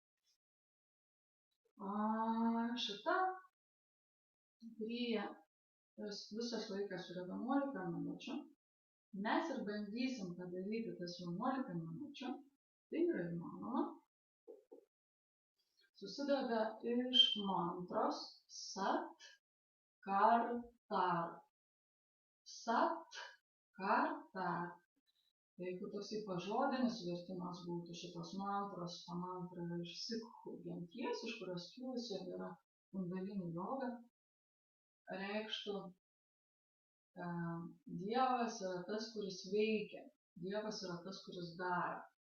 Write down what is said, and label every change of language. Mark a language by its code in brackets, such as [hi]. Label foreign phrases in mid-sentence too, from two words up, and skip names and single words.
[lt] Šita kryja visas laikas yra 11 minučių. Mes ir bandysim padaryti tas 11 minučių. Tai yra įmanoma. Susideda iš mantros sat, [pa] kar, tar. Sat, kar, tar. [lt] Jeigu toksai pažodinis vertimas būtų šitos mantros, ta mantra yra iš sikhų genties, iš kurios kilusi yra kundalini joga, reikštų Dievas yra tas, kuris veikia, Dievas yra tas, kuris daro.